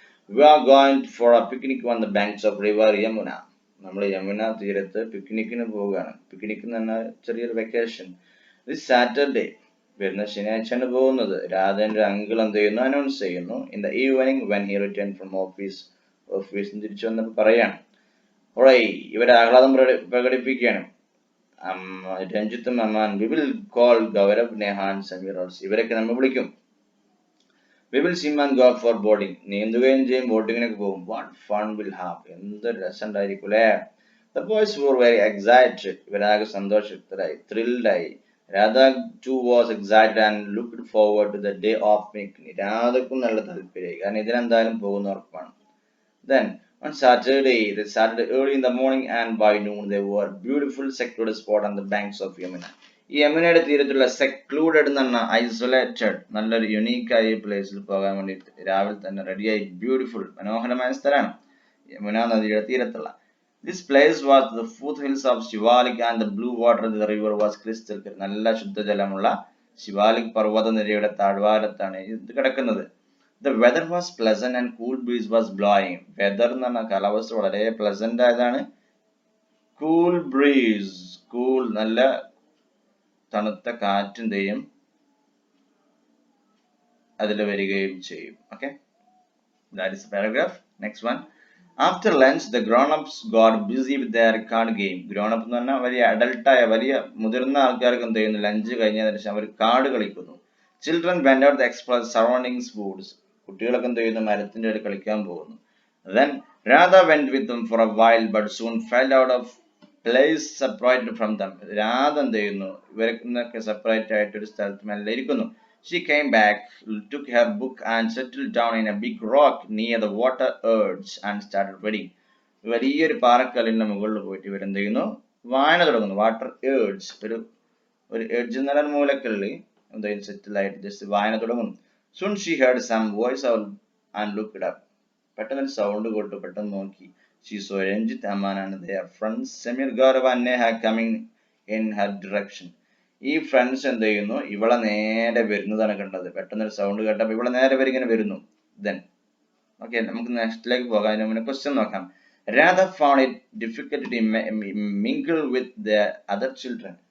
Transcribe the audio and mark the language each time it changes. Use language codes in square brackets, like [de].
[en] We are going for a picnic on the banks of river Yamuna. [ml] നമ്മൾ യമുന തീരത്ത് പിക്നിക്കിന് പോവുകയാണ്. Picnic എന്ന് പറഞ്ഞാൽ ചെറിയൊരു വെക്കേഷൻ. [en] this Saturday [ml] വരുന്ന ശനിയാഴ്ചയാണ് പോകുന്നത്. രാധേന്റെ അങ്കിൾ എന്ത് ചെയ്യുന്നു അനൗൺസ് ചെയ്യുന്നു. [en] in the evening when he return from [ml] ഓഫീസിൽ തിരിച്ചു വന്നപ്പോൾ പറയാണ്. ഇവരെ ആഹ്ലാദം പ്രകടിപ്പിക്കുകയാണ്. രഞ്ജിത്തും Amman [en] we will call Gaurav Neha and Sameer also [ml] ഇവരൊക്കെ നമ്മൾ വിളിക്കും. [en] we will swim and go for boating [ml] നീന്തുകയും ചെയ്യും ബോട്ടിങ്ങിനൊക്കെ പോകും. [en] what fun will have [ml] എന്തൊരു രസം ഉണ്ടായിരിക്കും അല്ലേ. [en] the boys were very excited [ml] ഇവരാകെ സന്തോഷത്തിലായി ത്രിൽഡായി. [en] Radha too was excited and looked forward to the day of picnic. [ml] രാധക്കും നല്ല താല്പര്യമായി കാരണം ഇതിനെന്തായാലും പോകുന്ന ഉറപ്പാണ്. [en] Then on Saturday, they started early in the morning and by noon they were beautiful secluded spot on the banks of Yamuna. [ml] ഈ യമുനയുടെ തീരത്തുള്ള secluded എന്ന് പറഞ്ഞാൽ isolated നല്ലൊരു യുണീക്കായ പ്ലേസിൽ പോകാൻ വേണ്ടിയിട്ട് രാവിലെ തന്നെ റെഡിയായി ബ്യൂട്ടിഫുൾ മനോഹരമായ സ്ഥലമാണ് യമുന നദിയുടെ തീരത്തുള്ള. [en] This place was the foothills of Shivalik and the blue water of the river was crystal clear. [ml] നല്ല ശുദ്ധജലമുള്ള ശിവാലിക് പർവ്വത നിരയുടെ താഴ്വാരത്താണ് ഇത് കിടക്കുന്നത്. [en] The weather was pleasant and cool breeze was blowing. [ml] Weather എന്ന് പറഞ്ഞാൽ കാലാവസ്ഥ വളരെ പ്ലസന്റ് ആയതാണ്. കൂൾ ബ്രീസ് കൂൾ നല്ല തണുത്ത കാറ്റിന്റെയും അതിൽ വരികയും ചെയ്യും. [en] Okay, that is the paragraph. Next one. After lunch, the grown-ups got busy with their card game. [ml] Grown-up എന്ന് പറഞ്ഞാൽ വലിയ അഡൽട്ടായ വലിയ മുതിർന്ന ആൾക്കാർക്ക് എന്ത് ചെയ്യുന്നു ലഞ്ച് കഴിഞ്ഞതിന് ശേഷം അവർ കാർഡ് കളിക്കുന്നു. [en] Children went out to explore the surroundings woods. [ml] കുട്ടികളൊക്കെ എന്ത് ചെയ്യുന്നു മരത്തിന്റെ ഇടയിൽ കളിക്കാൻ പോകുന്നു. [en] Then Radha went with them for a while but soon fell out of place separated from them. [ml] Radha എന്ത് ചെയ്യുന്നു ഇവരൊക്കെ സെപ്പറേറ്റ് ആയിട്ട് ഒരു സ്ഥലത്ത് മെല്ലെ ഇരിക്കുന്നു. [en] She came back, took her book and settled down in a big rock near the water edge and started reading. [ml] വലിയൊരു പാറക്കല്ലിന്റെ മുകളിൽ പോയിട്ട് ഇവരെന്ത് ചെയ്യുന്നു വായന തുടങ്ങുന്നു. വാട്ടർ ഏഡ്ജ് ഒരു എഡ്ജ് എന്ന് പറയുന്ന മൂലക്കല്ല് എന്തായാലും സെറ്റിൽ ആയിട്ട് ജസ്റ്റ് വായന തുടങ്ങുന്നു. [en] Soon she heard some voice and looked up. [ml] പെട്ടെന്ന് സൗണ്ട് കേട്ടു പെട്ടെന്ന് നോക്കി. [en] She saw Ranjit Aman and their friends Samir Gaurav and Neha coming in her direction. [ml] ഈ ഫ്രണ്ട്സ് എന്ത് ചെയ്യുന്നു ഇവളെ നേരെ വരുന്നതാണ് കണ്ടത്. പെട്ടെന്നൊരു സൗണ്ട് കേട്ടപ്പോൾ ഇവളെ നേരെ ഇങ്ങനെ വരുന്നു. Then okay, നമുക്ക് നെക്സ്റ്റിലേക്ക് പോകാം. അതിന് മുന്നേ ക്വസ്റ്റ്യൻ നോക്കാം. [en] Radha found it difficult to mingle with the other children.